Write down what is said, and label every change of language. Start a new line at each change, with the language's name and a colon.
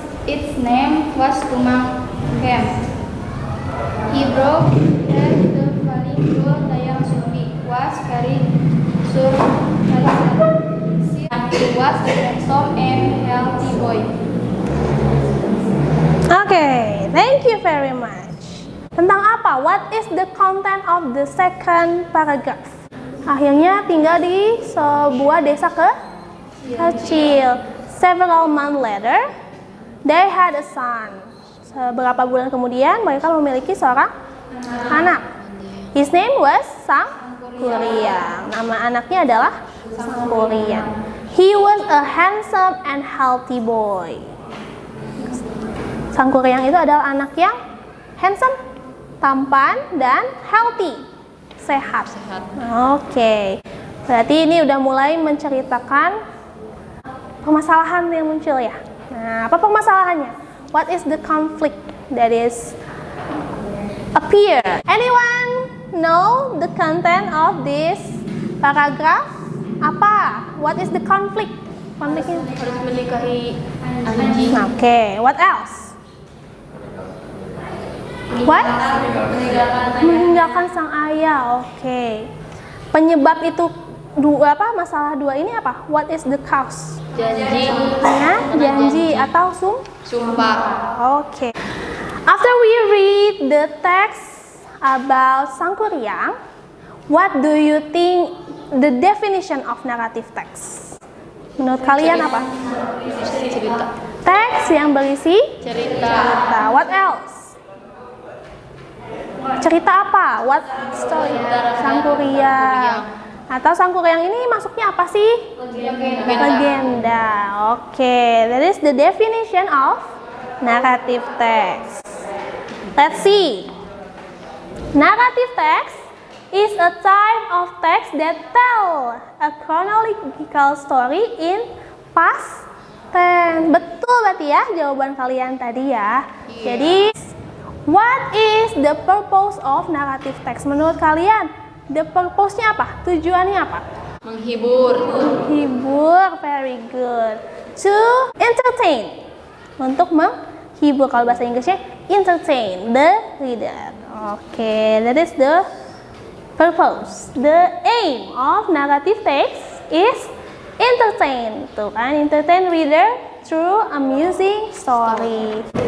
English: Its name was Tumang came. He broke that the falling girl Dayang Sumbi was very surprised. He was a handsome and healthy boy. Okay, thank you very much.
Indonesian: Tentang apa?
English: What is the content of the second paragraph?
Indonesian: Akhirnya tinggal di sebuah desa kecil.
English: Several months later, they had a son.
Indonesian: Beberapa bulan kemudian, mereka memiliki seorang anak.
English: His name was Sangkuriang.
Indonesian: Nama anaknya adalah Sangkuriang.
English: He was a handsome and healthy boy.
Indonesian: Sangkuriang itu adalah anak yang handsome, tampan, dan healthy, sehat. Oke, berarti ini udah mulai menceritakan permasalahan yang muncul ya. Nah, apa permasalahannya?
English: What is the conflict that is appear? Anyone know the content of this paragraph? Apa? What is the conflict? Konfliknya?
Indonesian: Harus menikahi anjing.
English: Oke, what else?
Indonesian: What? Meninggalkan sang ayah. Oke. Penyebab itu masalah dua ini apa?
English: What is the cause?
Indonesian: Janji. Ya, janji atau Sumpah. Oke.
English: After we read the text about Sangkuriang, what do you think the definition of narrative text?
Indonesian: Menurut kalian apa? Cerita. Teks yang berisi Cerita.
English: What else?
Indonesian: Cerita apa?
English: What story? Sangkuriang.
Indonesian: Atau Sangkuriang ini masuknya apa sih? Legenda.
English: Oke, that is the definition of narrative text. Let's see. Narrative text is a type of text that tell a chronological story in past tense.
Indonesian: Betul berarti ya jawaban kalian tadi ya. Jadi,
English: what is the purpose of narrative text?
Indonesian: Menurut kalian, the purpose-nya apa? Tujuannya apa? Menghibur.
English: Menghibur, very good. To entertain.
Indonesian: Untuk menghibur, kalau bahasa Inggrisnya entertain the reader.
English: Oke, that is the purpose. The aim of narrative text is entertain.
Indonesian: Tuh kan,
English: entertain reader through amusing story.